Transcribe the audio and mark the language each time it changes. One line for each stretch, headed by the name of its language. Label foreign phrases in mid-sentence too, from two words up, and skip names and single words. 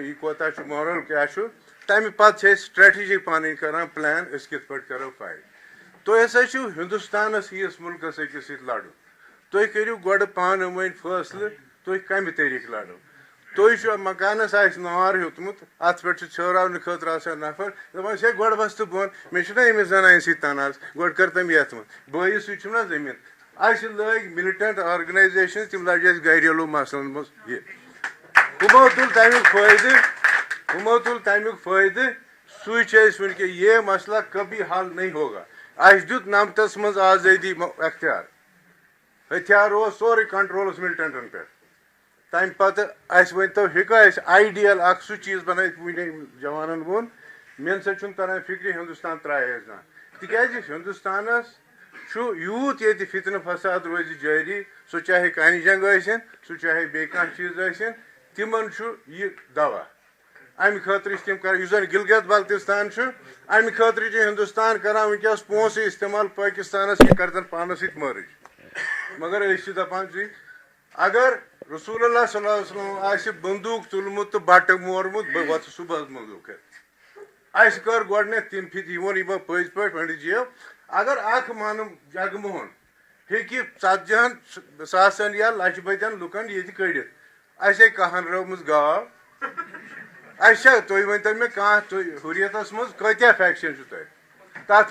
Kashmiri: یہِ کوتاہ چھُ مارل کیٛاہ چھُ تمہِ پتہٕ چھِ أسۍ سٹریٹجی پنٕنۍ کران پلان أسۍ کِتھ پٲٹھۍ کرو فایٹ تُہۍ ہسا چھِو ہندوستانس ہِوِس مُلکس أکِس سۭتۍ لڑُن تُہۍ کٔرِو گۄڈٕ پانہٕ ؤنۍ فٲصلہٕ تُہۍ کمہِ طٔریٖقہٕ لڑو تُہۍ چھُو مکانس آسہِ نار ہیوٚتمُت اتھ پٮ۪ٹھ چھُ ژھیوراونہٕ خٲطرٕ آسان نفر دپان چھِ ہے گۄڈٕ وس تہٕ بۄن مےٚ چھُنہ أمِس زنانہِ سۭتۍ تناز گۄڈٕ کر تٔمۍ یتھ منٛز بٲیِس سۭتۍ چھُم نا زٔمیٖن اَسہِ لٲگۍ
English: militant organisation
Kashmiri: تِم لجہِ اَسہِ گریلوٗ مسلن منٛز یہِ ہُمو تُل تمیُک فٲیدٕ سُے چھِ أسۍ وٕنکٮ۪ن
Urdu: یہ مسئلہ کبھی حل نہیں ہوگا
Kashmiri: اَسہِ دیُت 99 منٛز آزٲدی اختیار ہتھیار اوس سورُے کنٹرولس ملٹنٹن پٮ۪ٹھ تمہِ پتہٕ اَسہِ ؤنۍتو ہیٚکوا أسۍ آیڈیل اکھ سُہ چیٖز بنٲیِتھ وُنہِ جوانن ووٚن مےٚ نسا چھُنہٕ تران فِکرِ ہندوستان ترٛایہِ اَسہِ زانٛہہ تِکیٛازِ ہندوستانس چھُ یوٗت ییٚتہِ فتنہٕ فساد روزِ جٲری سُہ چاہے کانہِ جنگ ٲسِن سُہ چاہے بیٚیہِ کانٛہہ چیٖز ٲسِن تِمن چھُ یہِ دوا امہِ خٲطرٕ چھِ تِم کران یُس زن گلگت بلتستان چھُ امہِ خٲطرٕ چھُ ہندوستان کران وٕنکٮ۪س پونٛسہٕ استعمال پٲکستانس یہِ کرتن پانس سۭتۍ مٲرٕج مگر أسۍ چھِ دپان اگر رسول اللہ صلی اللہ علیہ وسلم آسہِ بندوٗق تُلمُت تہٕ بٹہٕ مورمُت بہٕ وۄتھٕ صُبحس بندوٗق ہٮ۪تھ اَسہِ کٔر گۄڈٕنیتھ تِم پھِرِ یِمن پٔزۍ پٲٹھۍ پنڈت جِیو اگر اکھ مانُم جگموہن ہیٚکہِ 40 ساسن یا لچھ بٔدٮ۪ن لُکن ییٚتہِ کٔڑِتھ اَسے کہن رٲومٕژ گاو اَسہِ چھا تُہۍ ؤنۍتو مےٚ کانٛہہ تُہۍ ہُریتس منٛز کۭتیاہ فیکشن چھِو تۄہہِ تتھ